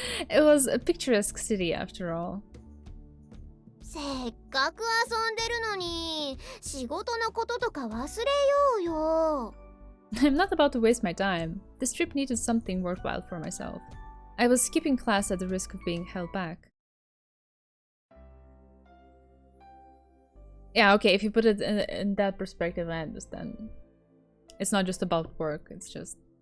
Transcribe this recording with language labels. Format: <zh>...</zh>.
<en>It was a picturesque city after all.</en> <ja>せっかく遊んでるのに、仕事のこととか忘れようよ。</ja> <en>I'm not about to waste my time. This trip needed something worthwhile for myself. I was skipping class at the risk of being held back. Yeah, okay, if you put it in that perspective, I understand. It's not just about work, it's just...</en>